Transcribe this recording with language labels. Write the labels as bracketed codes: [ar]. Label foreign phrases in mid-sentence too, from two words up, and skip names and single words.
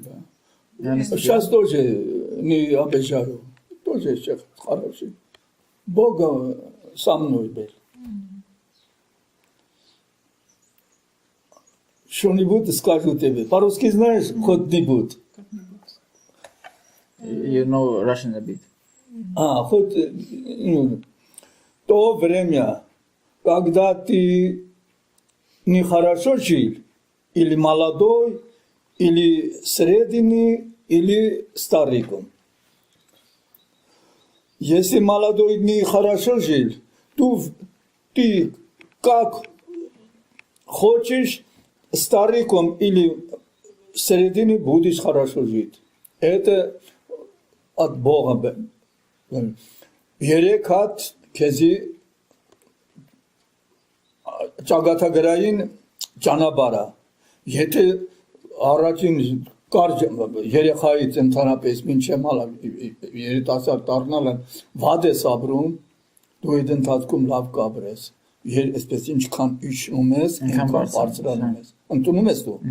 [ru] Да. Сейчас тоже не обижаю, тоже сейчас хороший. Бог со мной был. Что-нибудь скажу тебе. По-русски знаешь хоть-нибудь? [en] You know Russian a bit. [ru] Хоть то время, когда ты нехорошо жил, или молодой, или средний, или стариком. Если молодой нехорошо жил, то ты как хочешь стариком или средине будешь хорошо жить. Это от Бога. [hy] Երեք հատ քեզի ճակատագրային ճանապարհա։ Եթե առաջին կարճ երեխայից ընդհանրապես մինչև երիտասարդ դառնալը վատ ես ապրում, դու այդ ընթացքում լավ կապրես։ Այսպես ինչքան իջնում ես, այնքան բարձրանում ես։ Ընդունում ես դու։